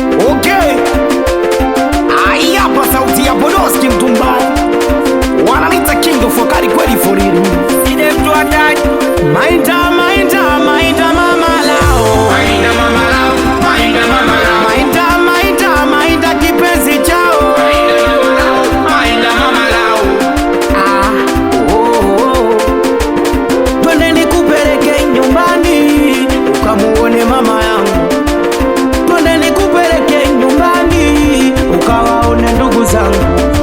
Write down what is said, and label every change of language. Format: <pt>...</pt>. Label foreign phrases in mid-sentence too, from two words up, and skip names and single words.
<sw>Okay. Ai, hapa sauti ya Bodoski mtu mbaya. Wananiita</sw> <en>King of</en> <sw>Wakali kweli</sw> <en>for real.</en> <sw>Side mtu hatari. Mainda, mainda, mainda mama lao. Mainda mama lao, mainda mama lao. Mainda, mainda, mainda kipenzi chao. Mainda mama lao, mainda mama lao. Ah, oh, oh. Twende nikupeleke nyumbani, ukamuone mama yangu. Twende nikupeleke nyumbani, ukawaone ndugu zangu.</sw>